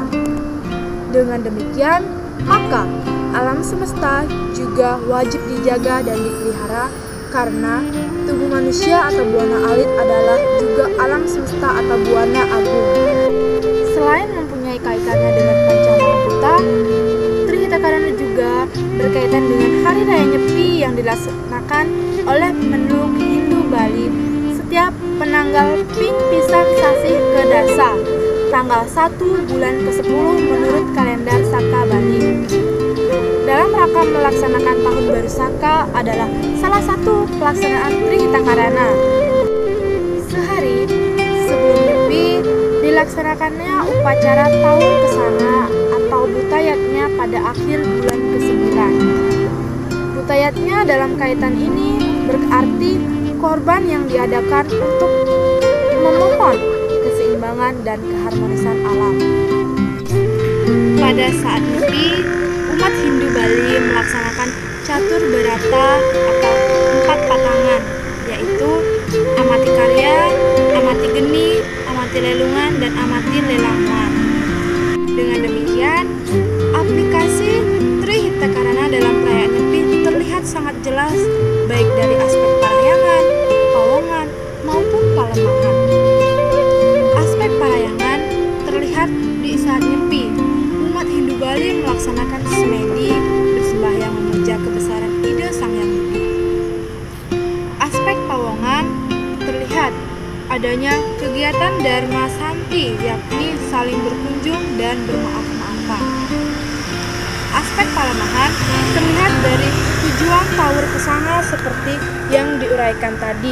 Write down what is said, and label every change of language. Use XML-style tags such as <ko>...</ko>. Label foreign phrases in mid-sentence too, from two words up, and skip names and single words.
<id>Dengan demikian, maka alam semesta juga wajib dijaga dan dipelihara karena tubuh manusia atau Buana Alit adalah juga alam semesta atau Buana Agung. Selain mempunyai kaitannya dengan Panca Mahabhuta, Trihitakarana juga berkaitan dengan Hari Raya Nyepi yang dilaksanakan oleh Penduduk Hindu Bali setiap</id> <ban>penanggal Ping Pisang Sasi Kedasa,</ban> <id>tanggal 1 bulan ke-10 menurut kalender Saka Bali. Dalam rangka melaksanakan Tahun Baru Saka adalah salah satu pelaksanaan Trihita Karana. Sehari sebelum Nyepi dilaksanakannya upacara Tahun Kesanga atau Butayatnya pada akhir bulan ke-9. Butayatnya dalam kaitan ini berarti korban yang diadakan untuk memohon keseimbangan dan keharmonisan alam. Pada saat Nyepi, umat Hindu Bali melaksanakan catur berata atau 4 patangan, yaitu amati karya, amati geni, amati lelungan, dan amati lelangan. Dengan demikian, aplikasi Trihita Karana dalam perayaan Nyepi terlihat sangat jelas baik dari aspek parahyangan, pawongan, maupun palemahan. Aspek parahyangan terlihat di saat Nyepi. Umat Hindu Bali melaksanakan semedi bersembahyang memuja kebesaran ide Sang Hyang Widi. Aspek pawongan terlihat adanya kegiatan Dharma Santi, yakni saling berkunjung dan bermaaf-maafan. Aspek palemahan terlihat dari tujuan Taur Kesanga seperti yang diuraikan tadi.</id>